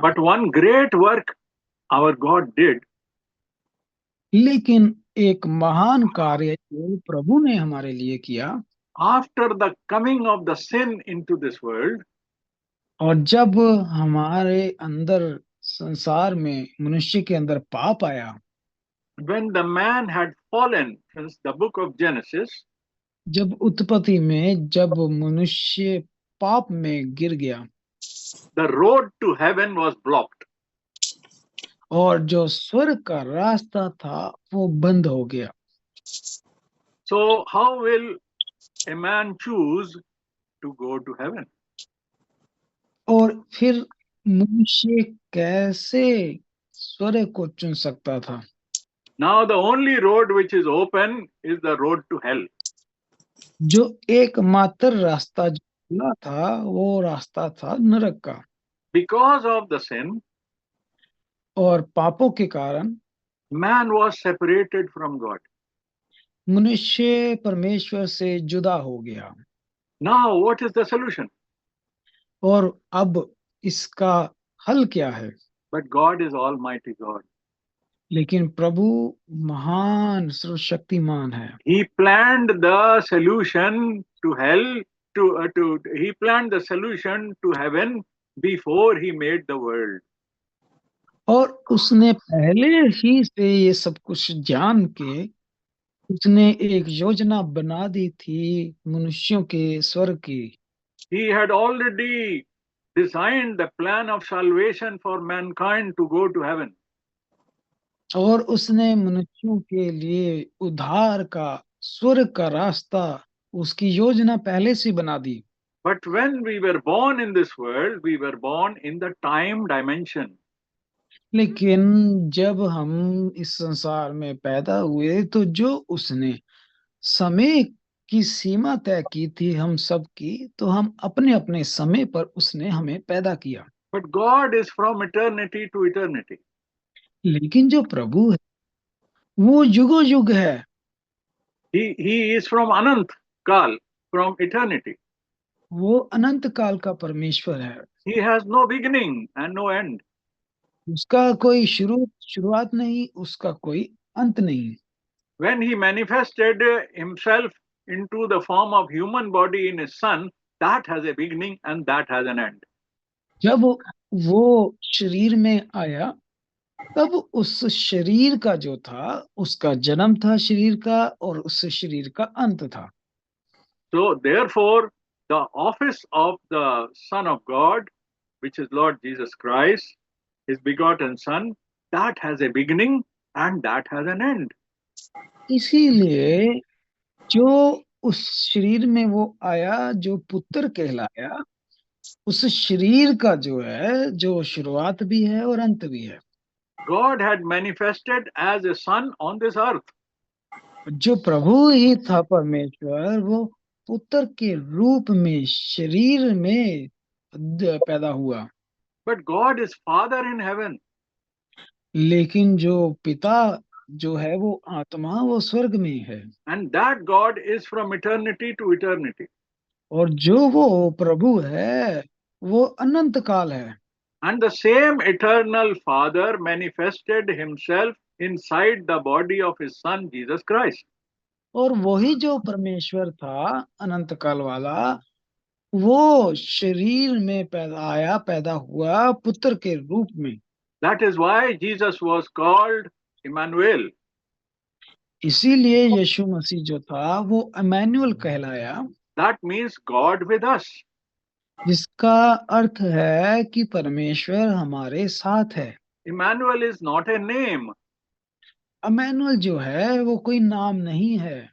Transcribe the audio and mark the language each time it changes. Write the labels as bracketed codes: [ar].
[en] But one great work our God did. [hi] लेकिन एक महान कार्य जो प्रभु ने हमारे लिए किया, [en] After the coming of the sin into this world, [hi] और जब हमारे अंदर संसार में मनुष्य के अंदर पाप आया, [en] when the man had fallen, since the book of Genesis, [hi] जब उत्पत्ति में जब मनुष्य पाप में गिर गया, [en] the road to heaven was blocked. [hi] और जो स्वर्ग का रास्ता था वो बंद हो गया। [en] So how will a man choose to go to heaven? [hi] और फिर मनुष्य कैसे स्वर्ग को चुन सकता था? [en] Now the only road which is open is the road to hell. [hi] जो एकमात्र रास्ता जो खुला था वो रास्ता था नरक का। [en] Because of the sin, [hi] और पापों के कारण [en] man was separated from God. [hi] मनुष्य परमेश्वर से जुदा हो गया। [en] Now what is the solution? [hi] और अब इसका हल क्या है? [en] But God is Almighty God. [hi] लेकिन प्रभु महान सर्वशक्तिमान है। [en] He planned the solution to hell, he planned the solution to heaven before he made the world. [hi] और उसने पहले ही से ये सब कुछ जान के उसने एक योजना बना दी थी मनुष्यों के स्वर्ग की। [en] He had already designed the plan of salvation for mankind to go to heaven. [hi] और उसने मनुष्यों के लिए उद्धार का स्वर्ग का रास्ता उसकी योजना पहले से बना दी। [en] But when we were born in this world, we were born in the time dimension. [hi] लेकिन जब हम इस संसार में पैदा हुए तो जो उसने समय की सीमा तय की थी हम सब की, तो हम अपने अपने समय पर उसने हमें पैदा किया। [en] But God is from eternity to eternity. [hi] लेकिन जो प्रभु है वो युगो युग है। [en] He is from Anant Kal, from eternity. [hi] वो अनंत काल का परमेश्वर है। [en] He has no beginning and no end. [hi] उसका कोई शुरुआत नहीं, उसका कोई अंत नहीं। [en] When he manifested himself into the form of human body in his son, that has a beginning and that has an end. [hi] जब वो शरीर में आया तब उस शरीर का जो था उसका जन्म था शरीर का, और उस शरीर का अंत था। [en] So therefore, the office of the Son of God, which is Lord Jesus Christ, his begotten Son, that has a beginning and that has an end. [hi] इसीलिए जो उस शरीर में वो आया जो पुत्र कहलाया, उस शरीर का जो है जो शुरुआत भी है और अंत भी है। [en] God had manifested as a son on this earth. [hi] जो प्रभु ही था परमेश्वर, वो पुत्र के रूप में शरीर में पैदा हुआ। [en] But God is Father in heaven. [hi] लेकिन जो पिता जो है वो आत्मा वो स्वर्ग में है। [en] And that God is from eternity to eternity. [hi] और जो वो प्रभु है वो अनंत काल है। [en] And the same eternal Father manifested himself inside the body of his Son, Jesus Christ. [hi] और वही जो परमेश्वर था अनंत काल वाला, वो शरीर में पैदा हुआ पुत्र के रूप में। [en] That is why Jesus was called Emmanuel. [hi] इसीलिए यीशु मसीह जो था वो इमैनुअल कहलाया, [en] That means God with us. [hi] जिसका अर्थ है कि परमेश्वर हमारे साथ है। [en] Emmanuel is not a name, [hi] Emmanuel जो है वो कोई नाम नहीं है,